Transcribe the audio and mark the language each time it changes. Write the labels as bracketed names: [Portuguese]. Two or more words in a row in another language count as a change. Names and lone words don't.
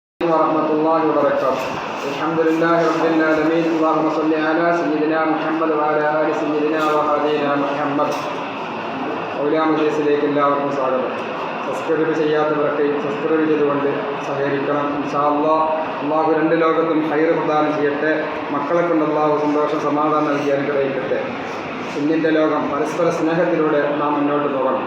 [Arabic] ورحمة الله وبركاته. الحمد لله رب العالمين. اللهم صل على سيدنا محمد وعلى آل سيدنا وحبيبنا محمد. [Malayalam] മജീസിലേക്ക് എല്ലാവർക്കും സ്വാഗതം. സബ്സ്ക്രൈബ് ചെയ്യാത്തവർക്ക് സബ്സ്ക്രൈബ് ചെയ്തുകൊണ്ട് സഹകരിക്കണം. [Arabic] إن شاء الله. [Malayalam] അള്ളാഹു രണ്ട് ലോകത്തും ഹൈറ് പ്രദാനം ചെയ്യട്ടെ. മക്കളെ കൊണ്ട് അള്ളാഹു സന്തോഷം സമാധാനം നൽകി അനുഗ്രഹിക്കട്ടെ. ഇന്നിൻ്റെ ലോകം പരസ്പര സ്നേഹത്തിലൂടെ നാം മുന്നോട്ട് പോകണം.